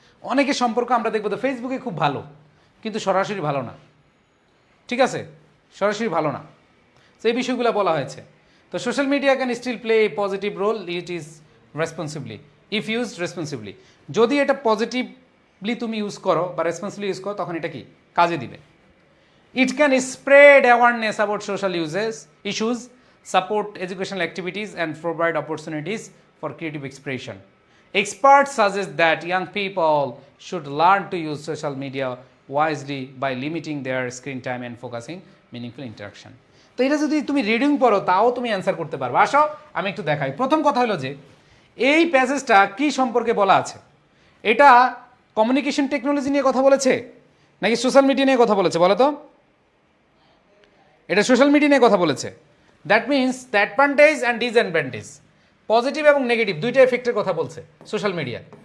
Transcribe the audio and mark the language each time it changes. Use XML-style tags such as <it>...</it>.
<bn>অনেকের সম্পর্ক আমরা দেখবো তো ফেসবুকে খুব ভালো, কিন্তু সরাসরি ভালো না, ঠিক আছে, সরাসরি ভালো না। তো এই বিষয়গুলো বলা হয়েছে। তো</bn> <en>Social media can still play a positive role, it is responsibly if used responsibly.</en> <bn>যদি এটা পজিটিভলি তুমি ইউজ করো বা রেসপন্সিবলি ইউজ করো তখন এটা কি কাজে দিবে।</bn> <en>It can spread awareness about social issues, support educational activities, and provide opportunities for creative expression. Experts suggest that young people should learn to use social media wisely by limiting their screen time and focusing meaningful interaction.</en> <bn>তো এটা যদি তুমি reading পড়ো তাও তুমি answer করতে পারবে। আসো আমি একটু দেখাই। প্রথম কথা হলো যে এই প্যাসেজটা কি সম্পর্কে বলা আছে, এটা কমিউনিকেশন টেকনোলজি নিয়ে কথা বলেছে নাকি সোশ্যাল মিডিয়া নিয়ে কথা বলেছে বলো তো? এটা সোশ্যাল মিডিয়া নিয়ে কথা বলেছে।</bn> <en>that means the advantage and disadvantage,</en> <bn>positive এবং নেগেটিভ দুইটা এফেক্টের কথা বলছে সোশ্যাল মিডিয়া।</bn>